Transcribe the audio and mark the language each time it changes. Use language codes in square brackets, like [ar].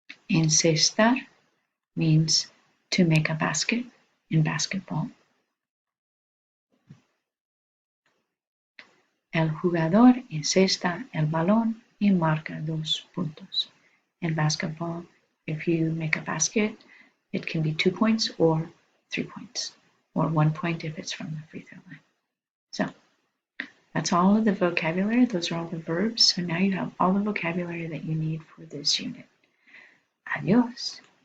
[en] Encestar means to make a basket in basketball. [es] El jugador encesta el balón y marca 2 puntos. [en] In basketball, if you make a basket, it can be 2 points or 3 points, or 1 point if it's from the free throw line. So that's all of the vocabulary. Those are all the verbs. So now you have all the vocabulary that you need for this unit. Adios.